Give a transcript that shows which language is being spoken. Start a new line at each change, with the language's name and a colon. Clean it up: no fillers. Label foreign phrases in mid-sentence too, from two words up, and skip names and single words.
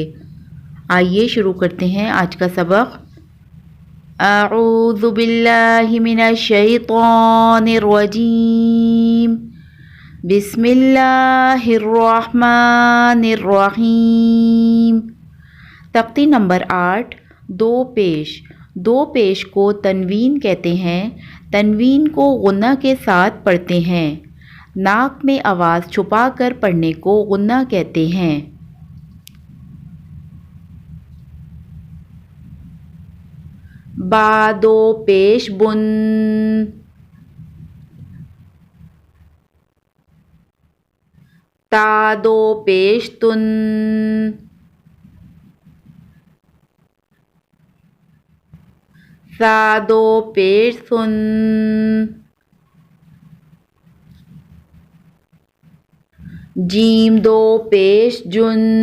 Urdu: آئیے شروع کرتے ہیں آج کا سبق۔
Arabic: اعوذ باللہ من الشیطان الرجیم، بسم اللہ الرحمن الرحیم۔
Urdu: تختی نمبر 8 2 پیش۔ 2 پیش کو تنوین کہتے ہیں۔ تنوین کو غنہ کے ساتھ پڑھتے ہیں۔ ناک میں آواز چھپا کر پڑھنے کو غنہ کہتے ہیں۔ با 2 پیش بن، تا 2 پیش تن، سا 2 پیش سن، جیم 2 پیش جن،